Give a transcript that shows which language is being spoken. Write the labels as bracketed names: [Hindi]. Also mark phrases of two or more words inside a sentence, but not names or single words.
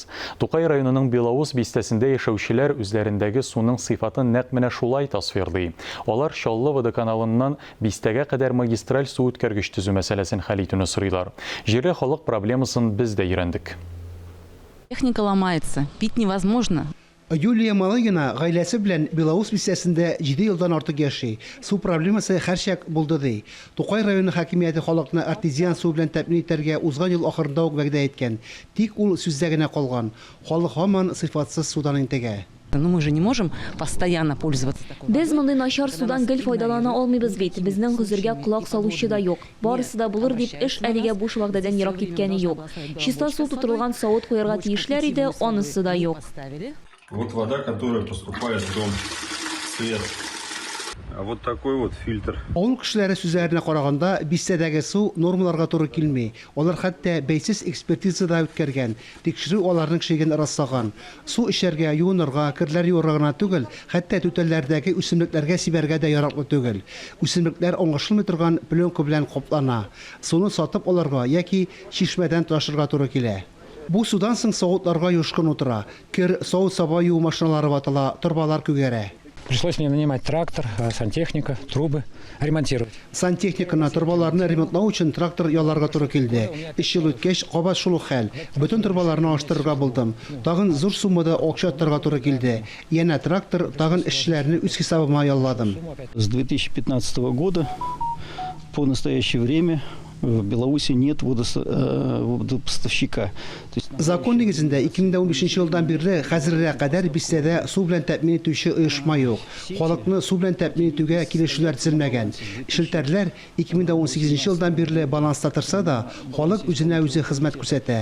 [Tatar] Тукай районының Белоус бистәсендә яшәүчеләр үзләрендәге суның сыйфатын нәкъ менә шулай тасвирлый. Алар Чаллы водоканалыннан бистәгә кадәр магистраль су үткәргеч төзү мәсьәләсен хәл итүне сорыйлар. Җирле халык проблемасын без дә өйрәндек. [Russian] Техника ломается, пить невозможно. [Tatar] Юлия Малыгина гаиләсе белән Белоус бистәсендә 7 елдан артык яши. Су проблемасы һәрчак булды ди. Тукай районы хакимияте халыкны артезиан су белән тәэмин итәргә узган ел ахырында ук вәгъдә иткән. Тик ул сүздә генә калган. Халык һаман сыйфатсыз судан интегә. [Russian] Но мы же не можем постоянно пользоваться такой. [Tatar] Без мондый начар судан гел файдалана алмыйбыз бит. Безнең хәзергә колак салучы да юк. Барысы да булыр дип эш әлегә буш вакытдан ерак киткәне юк. Чиста су тутырылган савыт куярга тиешләр иде, анысы да юк. [Russian] Вот вода, которая поступает в дом, свет. А вот такой вот фильтр. [Tatar] Авыл кешеләре сүзләренә караганда, бистәдәге су нормаларга туры килми. Алар хәтта бәйсез экспертизада үткәргән, тикшерү аларның шиген раслаган. Су эчәргә, юынырга, кирләр юарга гына түгел, хәтта түтәлләрдәге үсемлекләргә сибәргә дә яраклы түгел. Үсемлекләр аңлашылмый торган пленка белән каплана. Суны сатып аларга яки чишмәдән ташырга туры килә. Бу судан соң савытларга юшкын утыра. Кир савыт саба юу машиналары ватыла, торбалар күгәрә. [Russian] Пришлось мне нанимать трактор, сантехника, трубы, ремонтировать. [Tatar] Сантехниканы, торбаларны ремонтлау өчен трактор яларга туры килде. 3 ел үткәч, кабат шул ук хәл. Бөтен торбаларны аштырырга булдым. Тагын зур суммада акча торырга туры килде. Яна трактор, тагын эшчеләрне үз хисабыма ялладым. [Russian] С 2015 года по настоящее время в Беларуси нет водопоставщика. [Tatar] Закон нигезендә 2015 елдан бирле хәзергә кадәр бистәдә су белән тәэмин итүче оешма юк. Халыкны су белән тәэмин итүгә килешүләр төзелмәгән. Шелтәрләр 2018 елдан бирле баланста торса да, халык үзенә үзе хезмәт күрсәтә.